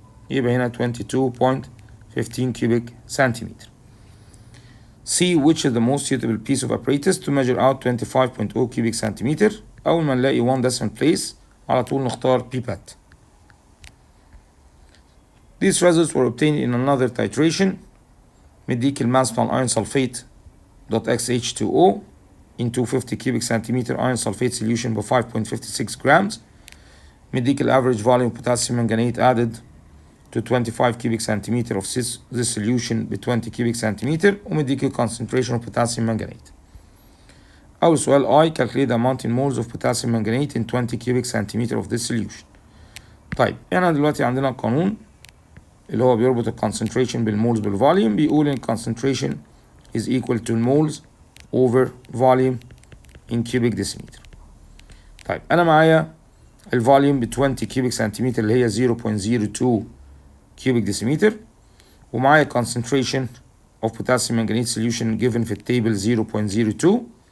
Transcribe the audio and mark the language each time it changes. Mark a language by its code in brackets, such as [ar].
[ar] يبقى هنا 22.15 cubic centimeter. [en] C which is the most suitable piece of apparatus to measure out 25.0 cubic centimeter. [ar] أول ما نلاقي one decimal place على طول نختار pipette. [en] These results were obtained in another titration. مديك الماس بتاع iron sulfate .xH2O in 250 cubic centimeter iron sulfate solution ب 5.56 grams. مديك average volume potassium manganate added to 25 cubic centimeter of this solution ب 20 cubic centimeter. ومديك concentration of potassium manganate. أول سؤال I calculate the amount in moles of potassium manganate in 20 cubic centimeter of this solution. [ar] طيب هنا دلوقتي عندنا قانون اللي هو بيربط الكونسنتريشن بالمولز بالفوليوم. [en] بيقول ان concentration is equal to moles over volume in cubic decimeter. [ar] طيب انا معايا الفوليوم ب 20 cubic centimeter اللي هي 0.02 cubic decimeter، ومعايا concentration of potassium manganate solution given في التيبل 0.02.